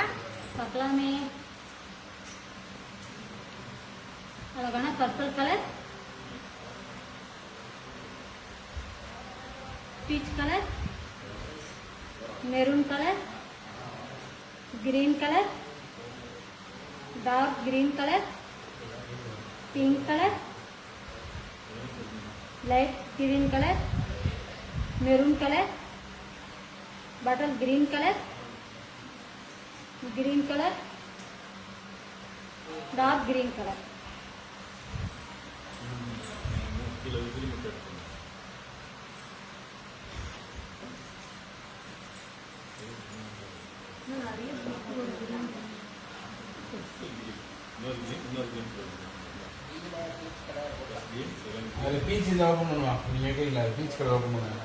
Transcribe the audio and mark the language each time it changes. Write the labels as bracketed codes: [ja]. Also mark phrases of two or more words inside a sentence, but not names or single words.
[ta] பார்க்கலாமே. அழகான [en] purple colour, peach colour, maroon colour, green colour, dark green colour, pink colour, light green colour, maroon colour, bottle green colour, dark green colour. [ta] கீழே திரும்பி எடுக்கணும். அது பீச் இதை ஓப்பன் பண்ணுவான் நீங்கள் கேட்கல பீச் கடை ஓப்பன் பண்ணுவாங்க.